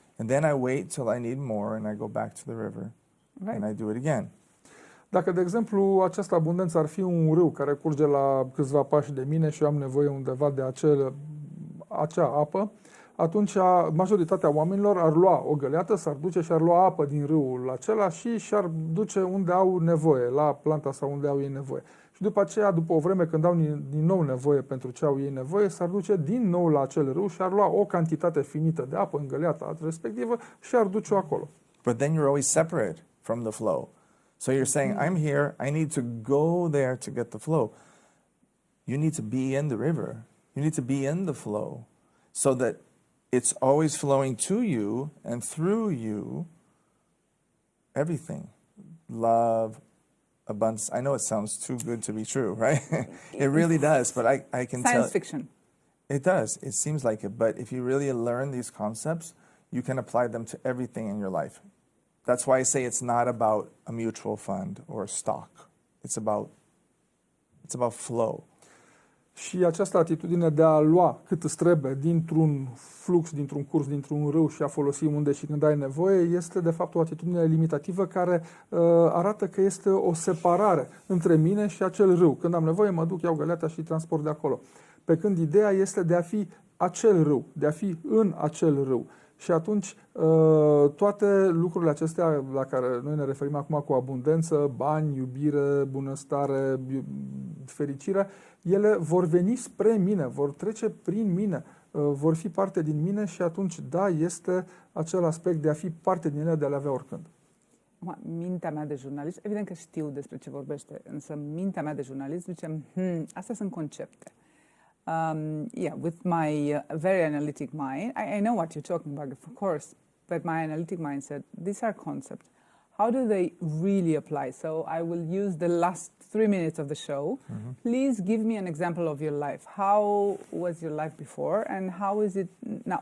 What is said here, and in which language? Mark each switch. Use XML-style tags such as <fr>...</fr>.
<en>And then I wait till I need more and I go back to the river Right. and I do it again.</en> <ro>Dacă, de exemplu, această abundență ar fi un râu care curge la câțiva pași de mine și eu am nevoie undeva de acea apă, atunci majoritatea oamenilor ar lua o găleată, s-ar duce și ar lua apă din râul acela și și-ar duce unde au nevoie, la planta sau unde au ei nevoie. Și după aceea, după o vreme, când au din nou nevoie pentru ce au ei nevoie, s-ar duce din nou la acel râu și ar lua o cantitate finită de apă în găleata respectivă și ar duce-o acolo.</ro> <en>But then you're always separate from the flow. So you're saying, I'm here, I need to go there to get the flow. You need to be in the river. You need to be in the flow so that it's always flowing to you and through you, everything. Love, abundance. I know it sounds too good to be true, right? It really does, but I can tell. Science fiction. It does. It seems like it. But if you really learn these concepts, you can apply them to everything in your life. That's why I say it's not about a mutual fund or a stock. It's about flow.</en> <ro>Și această atitudine de a lua cât îți trebuie dintr-un flux, dintr-un curs, dintr-un râu și a folosi unde și când ai nevoie, este de fapt o atitudine limitativă care arată că este o separare între mine și acel râu. Când am nevoie, mă duc, iau găleata și transport de acolo. Pe când ideea este de a fi acel râu, de a fi în acel râu. Și atunci toate lucrurile acestea la care noi ne referim acum cu abundență, bani, iubire, bunăstare, fericire, ele vor veni spre mine, vor trece prin mine, vor fi parte din mine și atunci, da, este acel aspect de a fi parte din ele, de a le avea oricând. Mintea mea de jurnalist, evident că știu despre ce vorbește, însă mintea mea de jurnalist zice, astea sunt concepte.</ro> <en>Yeah, with my very analytic mind, I know what you're talking about, of course, but my analytic mind said, these are concepts. How do they really apply? So I will use the last 3 minutes of the show. Please give me an example of your life. How was your life before and how is it now?</en>